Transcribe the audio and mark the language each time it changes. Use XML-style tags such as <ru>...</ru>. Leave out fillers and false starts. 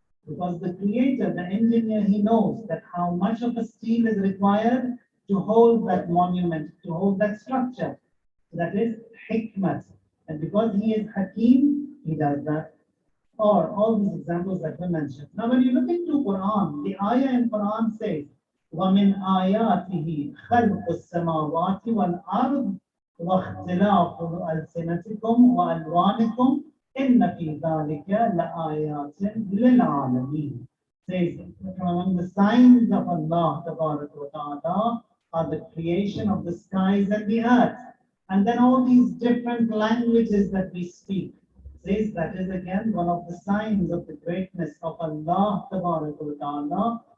<en>Because the creator, the engineer, he knows that how much of a steel is required to hold that monument, to hold that structure. That is hikmat. And because he is Hakim, he does that. Or all these examples that we mentioned. Now, when you look into Quran, the ayah in Quran says,</en> <ar>وَمِنْ آيَاتِهِ خَلْقُ السَّمَاوَاتِ وَالْأَرْضِ وَاخْتِلَافُ أَلْسِنَتِكُمْ وَأَلْوَانِكُمْ إِنَّ فِي ذَلِكَ لَآيَاتٍ لِلْعَالَمِينَ.</ar> <en>Says, from among the signs of Allah Ta'ala are the creation of the skies and the earth. And then all these different languages that we speak. Says that is again one of the signs of the greatness of Allah Ta'ala.</en>